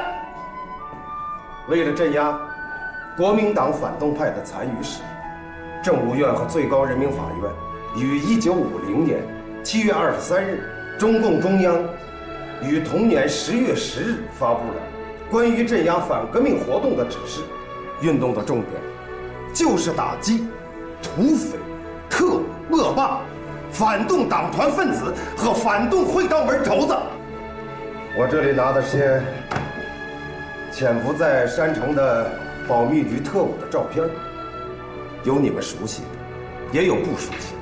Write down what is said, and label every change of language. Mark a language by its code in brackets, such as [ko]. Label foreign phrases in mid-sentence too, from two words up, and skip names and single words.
[zh] 為了鎮壓國民黨反動派的殘餘勢力，政務院和最高人民法院於1950年7月23日，中共中央於同年10月10日發布了關於鎮壓反革命活動的指示。運動的重點就是打擊土匪、特务、恶霸、反动党团分子和反动会道门头子。我这里拿的些潜伏在山城的保密局特务的照片，有你们熟悉的，也有不熟悉的。